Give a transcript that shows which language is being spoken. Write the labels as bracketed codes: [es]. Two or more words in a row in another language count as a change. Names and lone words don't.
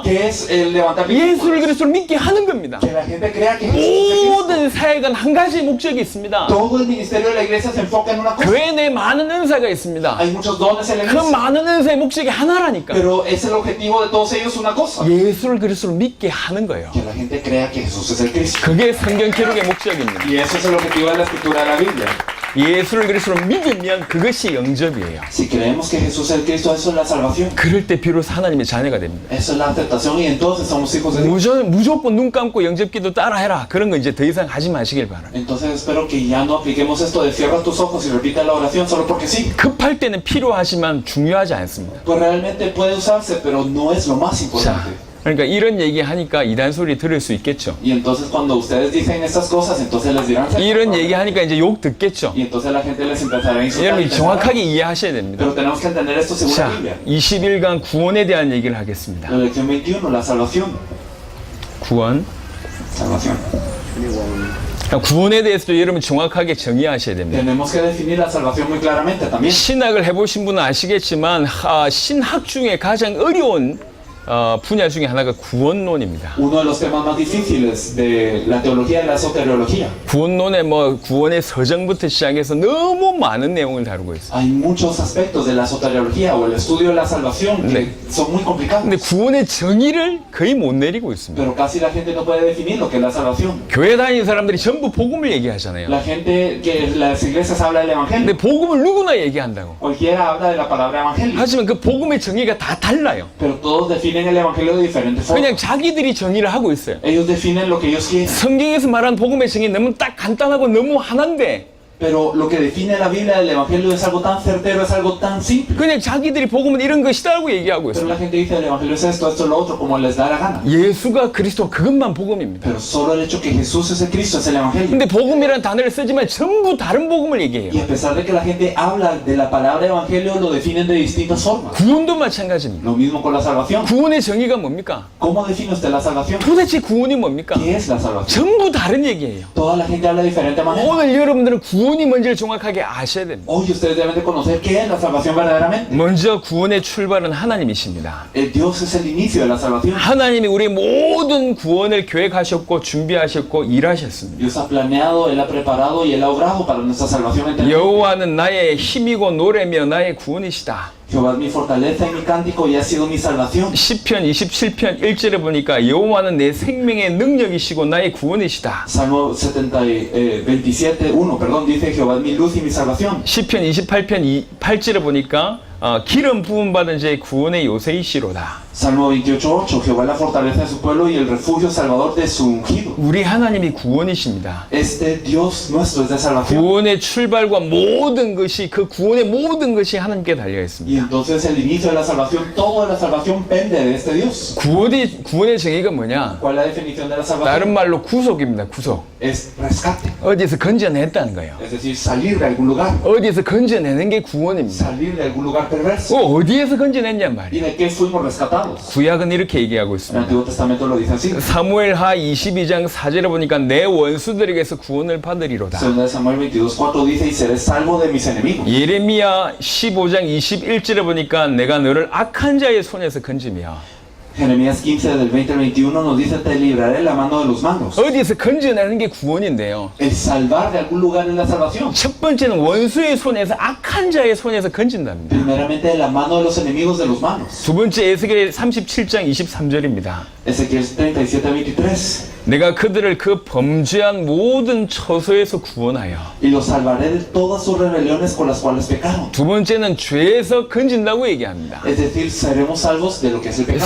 [es] Que es el levantar [ko] 예수를 그리스도로 믿게 하는 겁니다. [es] Que la gente crea que Jesús es el Cristo. [ko] 모든 사역은 한 가지 목적이 있습니다. [es] Todo el ministerio de la iglesia se enfoca en una cosa. [ko] 교회 내에 많은 은사가 있습니다. [es] Hay muchos dones en la [ko] 그 [es] iglesia. [ko] 많은 은사의 목적이 하나라니까. [es] Pero es el objetivo de todos ellos una cosa. [ko] 예수를 그리스도로 믿게 하는 거예요. [es] Que la gente crea que Jesús es el Cristo. [ko] 그게 성경 기록의 목적입니다. [es] Y eso es el objetivo de la escritura de la Biblia. [ko] 예수를 그리스도로 믿으면 그것이 영접이에요. [es] Si creemos que Jesús es el Cristo, eso es la salvación. [ko] 그럴 때 비로소 하나님의 자녀가 됩니다. [es] Eso es la aceptación y entonces somos hijos de Dios. [ko] 무조건 눈 감고 영접기도 따라해라. 그런 거 이제 더 이상 하지 마시길 바랍니다. [es] Entonces espero que ya no apliquemos esto de cierra tus ojos y repita la oración solo porque sí. [ko] 급할 때는 필요하지만 중요하지 않습니다. [es] Pues realmente puede usarse, pero no es lo más [ko] 자, [es] importante. [ko] 그러니까 이런 얘기 하니까 이단 소리 들을 수 있겠죠. [es] Y entonces cuando ustedes dicen estas cosas, entonces les dirán. [ko] 이런 얘기 하니까 이제 욕 듣겠죠. [es] Y entonces la gente les empezará a insultar. [ko] 여러분 정확하게 이해하셔야 됩니다. [es] Pero tenemos que entender esto según la [ko] 자, [es] Biblia. [ko] 20일간 구원에 대한 얘기를 하겠습니다. [es] La lección 21, la salvación. [ko] 구원. [es] Salvación. [ko] 구원에 대해서도 여러분 정확하게 정의하셔야 됩니다. [es] Tenemos que definir la salvación muy claramente también. [ko] 신학을 해보신 분은 아시겠지만 신학 중에 가장 어려운 분야 중에 하나가 구원론입니다. [es] Uno de los temas más difíciles de la teología es la soteriología. [ko] 구원론에 구원의 서정부터 시작해서 너무 많은 내용을 다루고 있어요. [es] Hay muchos aspectos de la soteriología o el estudio de la salvación que son muy complicados. [ko] 근데 구원의 정의를 거의 못 내리고 있습니다. [es] Pero casi la gente no puede definir lo que es la salvación. [ko] 교회 다니는 사람들이 전부 복음을 얘기하잖아요. [es] La gente que las iglesias habla del evangelio. [ko] 근데 복음을 누구나 얘기한다고. [es] Cualquiera habla de la palabra evangelio. [ko] 하지만 그 복음의 정의가 다 달라요. [es] Pero todos definen definen el evangelio de diferentes formas. [ko] 그냥 자기들이 정의를 하고 있어요. [es] Ellos definen lo que ellos quieren. [ko] 성경에서 말하는 복음의 정의 너무 딱 간단하고 너무 하나인데 [es] Pero lo que define la Biblia del evangelio es algo tan certero, es algo tan simple. [ko] 그냥 자기들이 복음은 이런 것이다라고 얘기하고 [es] Pero [ko] 있어요. [es] la gente dice el evangelio es esto, esto, lo otro, como les da la gana. [ko] 예수가 그리스도 그것만 복음입니다. [es] Pero solo el hecho que Jesús es el Cristo es el evangelio. [ko] 근데 복음이라는 단어를 쓰지만 전부 다른 복음을 얘기해요. [es] Y a pesar de que la gente habla de la palabra evangelio, lo definen de distintas formas. [ko] 구원도 마찬가지입니다. [es] Lo mismo con la salvación. [ko] 구원의 정의가 뭡니까? [es] ¿Cómo define usted la salvación? [ko] 도대체 구원이 뭡니까? [es] ¿Qué es la salvación? [ko] 전부 다른 얘기예요. [es] Toda la gente habla de diferente manera. [ko] 오늘 여러분들은 구원이 뭔지를 정확하게 아셔야 됩니다. [es] Hoy ustedes deben de conocer qué es la salvación verdaderamente. [ko] 먼저 구원의 출발은 하나님이십니다. [es] El Dios es el inicio de la salvación. [ko] 하나님이 우리 모든 구원을 계획하셨고 준비하셨고 일하셨습니다. [es] Dios ha planeado, Él ha preparado y Él ha obrado para nuestra salvación eterna. [ko] 여호와는 나의 힘이고 노래며 나의 구원이시다. [es] Jehová es mi fortaleza y mi cántico y ha sido mi salvación. [ko] 시편 27편 1절에 보니까 여호와는 내 생명의 능력이시고 나의 구원이시다. [es] Salmo 27:1, perdón, dice Jehová es mi luz y mi salvación. [ko] 시편 28편 8절에 보니까 기름 부음 받은 자의 구원의 요새이시로다. [es] Salmo 28:8, Jehová es la fortaleza de su pueblo y el refugio salvador de su ungido. [ko] 우리 하나님이 구원이십니다. [es] Este Dios nuestro es de salvación. [ko] 구원의 출발과 모든 것이 그 구원의 모든 것이 하나님께 달려 있습니다. [es] Y entonces el inicio de la salvación, todo de la salvación pende de este Dios. [ko] 구원의 정의가 뭐냐? [es] ¿Cuál es la definición de la [ko] 다른 [es] salvación? [ko] 말로 구속입니다. 구속. [es] Es rescate. [ko] 어디서 건져냈다는 거예요. [es] Es decir, salir de algún lugar. [ko] 어디서 건져내는 게 구원입니다. [es] Salir de algún lugar perverso. [ko] 어디에서 건져냈냔 말이에요. [es] ¿Y de qué fuimos rescatados? [ko] 구약은 이렇게 얘기하고 [es] El [ko] 있습니다. [es] Antiguo Testamento lo dice así. [ko] 사무엘하 22장 4절에 보니까 내 원수들에게서 구원을 받으리로다. [es] Segunda de Samuel 22:4 dice, y seré salvo de mis enemigos. [ko] 예레미야 15장 21절에 보니까 내가 너를 악한 자의 손에서 건지며 [es] Jeremías 15 del 20 al 21 nos dice, te libraré la mano de los malos. [ko] 어디에서 건져내는 게 구원인데요. [es] El salvar de algún lugar es la salvación. [ko] 첫 번째는 원수의 손에서 악한 자의 손에서 건진답니다. [es] Primeramente de la mano de los enemigos de los malos. [ko] 두 번째 에스겔 37장 23절입니다. [es] Ezequiel 37:23. [ko] 내가 그들을 그 범죄한 모든 처소에서 구원하여. [es] Y los salvaré de todas sus rebeliones con las cuales pecaron. [ko] 두 번째는 죄에서 건진다고 얘기합니다. [es] Es decir, seremos salvos de lo que es el pecado.